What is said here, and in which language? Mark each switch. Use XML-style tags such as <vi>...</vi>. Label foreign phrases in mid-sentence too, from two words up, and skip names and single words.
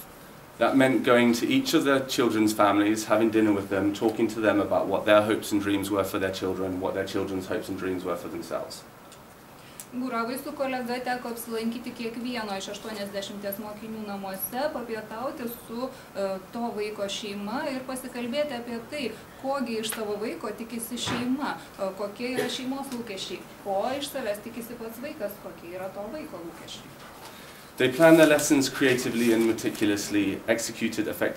<en>That meant going to each of the children's families, having dinner with them, talking to them about what their hopes and dreams were for their children, what their children's hopes and dreams were for themselves.</en> <lt>Guravui su kolega teko apsilankyti kiekvieno iš 80 mokinių namuose, papietauti su to vaiko šeima ir pasikalbėti apie tai, kogi iš savo vaiko tikisi šeima, kokie yra šeimos lūkesčiai, ko iš savęs tikisi pats vaikas, kokie yra to vaiko lūkesčiai.</lt> <en>They planned their lessons creatively and meticulously, executed</en>